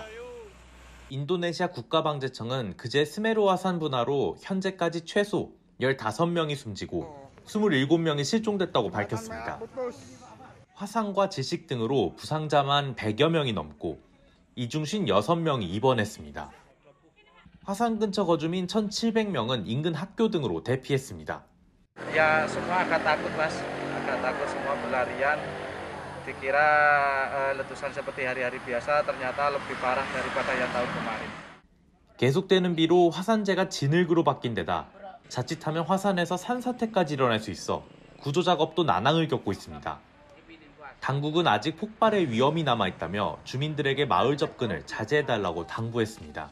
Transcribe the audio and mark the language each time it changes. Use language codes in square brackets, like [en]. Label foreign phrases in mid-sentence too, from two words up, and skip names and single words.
[ko] 인도네시아 국가방재청은 그제 스메루 화산 분화로 현재까지 최소 15명이 숨지고 27명이 실종됐다고 밝혔습니다. 화상과 질식 등으로 부상자만 100여 명이 넘고 이 중 56명이 입원했습니다. 화산 근처 거주민 1,700명은 인근 학교 등으로 대피했습니다. [id] Ya semua agak takut mas, agak takut semua berlarian. Dikira letusan seperti hari-hari biasa, ternyata lebih parah daripada yang tahun kemarin. [ko] 계속되는 비로 화산재가 진흙으로 바뀐 데다 자칫하면 화산에서 산사태까지 일어날 수 있어 구조 작업도 난항을 겪고 있습니다. 당국은 아직 폭발의 위험이 남아있다며 주민들에게 마을 접근을 자제해달라고 당부했습니다.